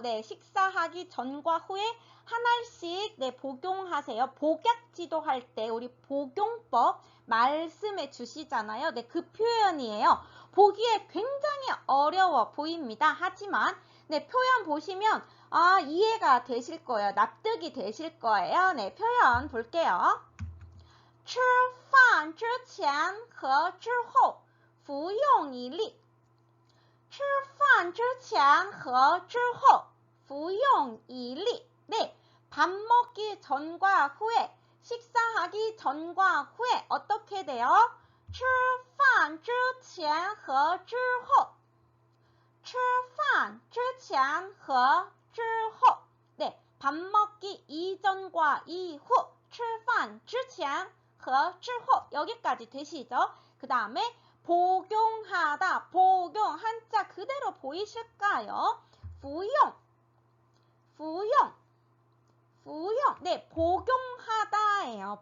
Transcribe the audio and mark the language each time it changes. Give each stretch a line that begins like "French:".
Korean: 네, 식사하기 전과 후에 한 알씩 네, 복용하세요. 복약지도 할 때 우리 복용법 말씀해 주시잖아요. 네, 그 표현이에요. 보기에 굉장히 어려워 보입니다. 하지만 네, 표현 보시면 이해가 되실 거예요. 납득이 되실 거예요. 네, 표현 볼게요.
Chinese: 吃饭之前和之后服用一粒。吃饭之前和之后服用一粒。
Korean: 네, 밥 먹기 전과 후에 식사하기 전과 후에 어떻게 돼요? 吃饭之前和之后吃饭之前和之后 네, 밥 먹기 이전과 이후 吃饭之前和之后 여기까지 되시죠? 그 다음에 복용하다, 복용 한자 그대로 보이실까요? 服用 네, 복용하다예요.